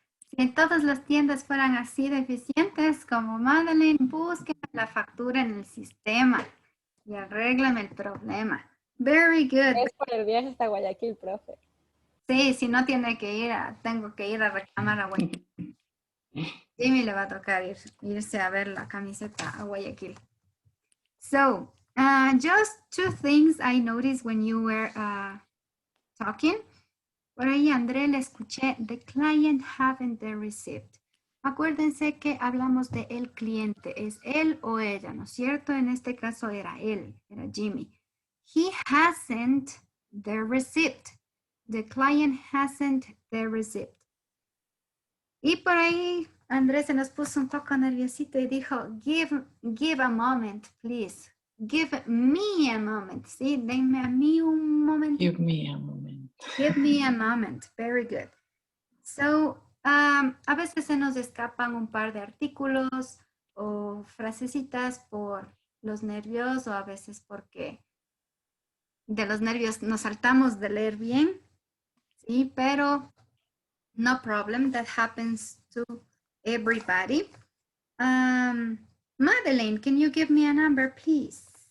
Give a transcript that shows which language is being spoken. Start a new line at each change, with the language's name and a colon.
Spanish: Si en todas las tiendas fueran así de eficientes como Madeline, busquen la factura en el sistema y arreglen el problema. Very good. Es por el viaje hasta Guayaquil, profe. Sí, si no tiene que ir, tengo que ir a reclamar a Guayaquil. Jimmy le va a tocar irse a ver la camiseta a Guayaquil.
English: So, just two things I noticed when you were talking.
Spanish: Por ahí, André, le escuché,
English: the client haven't the receipt.
Spanish: Acuérdense que hablamos de el cliente, es él o ella, ¿no es cierto? En este caso era él, era Jimmy.
English: He hasn't the receipt. The client hasn't the receipt.
Spanish: Y por ahí, Andrés se nos puso un poco nerviosito y dijo,
English: give a moment, please. Give me a moment,
Spanish: ¿sí? Denme a mí un momento.
English: Give me a moment. Give me a moment. Very good.
Spanish: So, a veces se nos escapan un par de artículos o frasecitas por los nervios o a veces porque de los nervios nos saltamos de leer bien, ¿sí?
English: Pero no problem, that happens to everybody. Madeleine, can you give me a number, please?